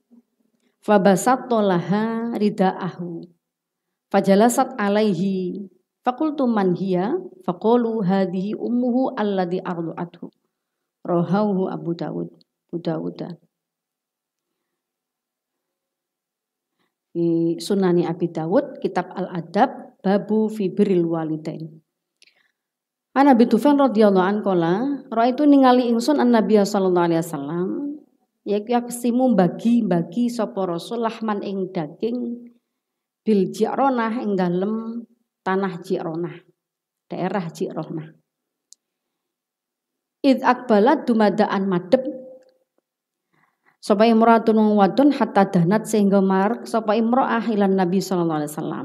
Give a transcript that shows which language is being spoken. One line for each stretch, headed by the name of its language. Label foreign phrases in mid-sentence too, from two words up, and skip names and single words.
Arabic: فبسط لها رداءه فجلست عليه فقلت من هي فقالوا هذه أمه التي أرضعته. رواه أبو داود. Di سنن أبي داود كتاب الأدب باب في بر الوالدين. عن أبي طفان رضي الله عنه قال,
Javanese: raaitu ningali ingsun
Arabic: النبي صلى الله عليه وسلم يقسم
Javanese: bagi-bagi sapa Rasul lahman ing daging
Arabic: بالجعرانة
Javanese: ing dalem tanah Ji'ronah, daerah Ji'ronah.
Arabic: إذ أقبلت
Javanese: dumadaan madhep sapa
Arabic: imratun wadon حتى دنت
Javanese: sehingga marek sapa
Arabic: امرأة إلى النبي صلى الله عليه وسلم.